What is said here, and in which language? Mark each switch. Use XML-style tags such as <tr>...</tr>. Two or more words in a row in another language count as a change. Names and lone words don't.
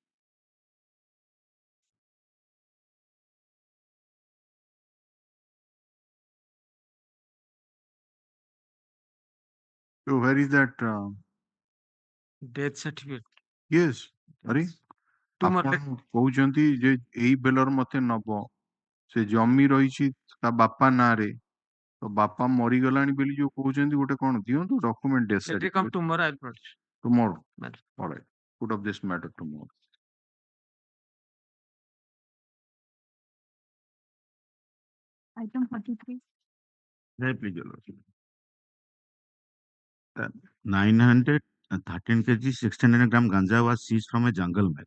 <en>So where is that? Death certificate. Yes. Are Tomorrow.</en> <or>ଆପଣ କହୁଛନ୍ତି ଯେ ଏଇ ବେଲର ମତେ ନବ, ସେ ଜମି ରହିଛି ତା ବାପା ନାଁରେ, ତ ବାପା ମରିଗଲାଣି ବୋଲି ଯୋଉ କହୁଛନ୍ତି ଗୋଟେ କଣ ଦିଅନ୍ତୁ</or> <en>document death Let it come ସାର୍ଟିଫିକେଟ tomorrow. I'll produce. tomorrow. Madam. All right. Put up this matter tomorrow. Item 43. Right, please, Your Lordship. 913 kg, 1600 gram ganja was seized from a jungle mine.</en>